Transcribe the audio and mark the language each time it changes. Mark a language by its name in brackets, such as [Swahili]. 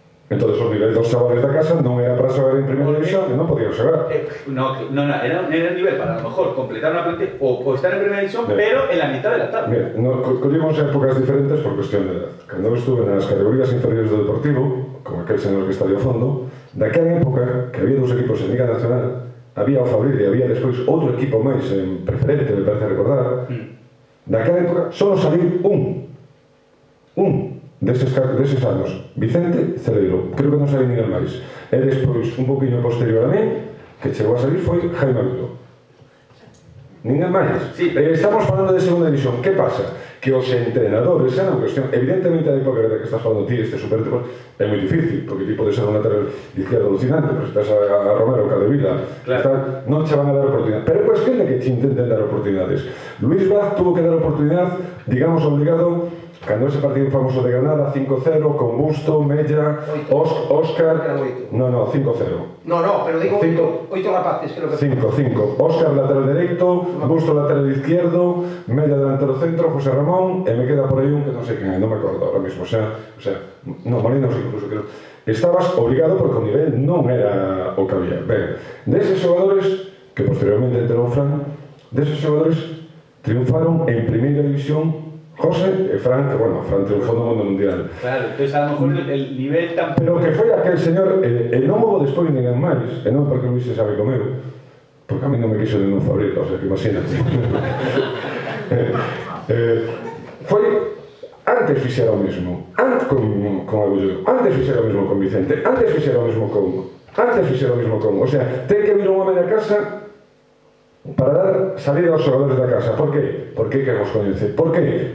[Galician] Entonces os niveles dos chavales da casa non era para xogar en primeira división e non podían xogar. [Spanish] No, era un nivel para a lo mejor completar una plantilla o estar en primera división, pero en la mitad de la tabla. [Galician] Mira, collemos épocas diferentes por cuestión de edad. Cando eu estuve nas categorías inferiores do Deportivo, como aquel señor que está de fondo, daquela época que había dos equipos en Liga Nacional, había o Fabril e había despois outro equipo máis en preferente, me parece recordar, daquela época só salir un deses anos, Vicente Celeiro, creo que non sabe ninguén máis. E despois, un poquinho posterior a mí, que chegou a salir foi Jaime Amigo. Ninguén máis. [Spanish] Sí, pero [Galician] estamos falando de segunda división. Que pasa? Que os entrenadores eran unha cuestión, evidentemente a época que estás falando ti, este superdeporte, é moi difícil, porque ti pode ser un lateral [Spanish] izquierdo alucinante, [Galician] pero estás a Romero, Cadevila, claro. Non che van a dar oportunidade. Pero é cuestión de que te intenten dar oportunidades. Luis Vaz tuvo que dar oportunidade, digamos, obligado, cando ese partido famoso de Granada, 5-0, con Busto, Mella, Óscar... No, 5-0. No, pero digo 8 rapaces, creo que... 5. Óscar lateral dereito, Busto lateral izquierdo, Mella delantero centro, José Ramón, e me queda por aí un que non sei quen é, non me acordo [Spanish] ahora mismo, [Galician] o sea, no, Molinos incluso creo. Estabas obligado porque o nivel non era o que había. Ben, deses xogadores, que posteriormente entrou Fran, deses xogadores triunfaron en primeira división José e Fran, que bueno, Fran triunfou no mundo mundial. [Spanish] Claro, entonces a lo mejor el nivel tan... [Galician] Pero que foi aquel señor, e non houve despois ninguén máis, e non porque Luis se sabe comigo, porque a mí non me quiso ningún favorito, o sea, que imagínate. Foi, antes fixera o mesmo, antes con Agullo, antes fixera o mesmo con Vicente, antes fixera o mesmo con, o sea, ten que vir un home da casa para dar salida aos xogadores da casa. Por qué? Porque que nos coñece. Por qué?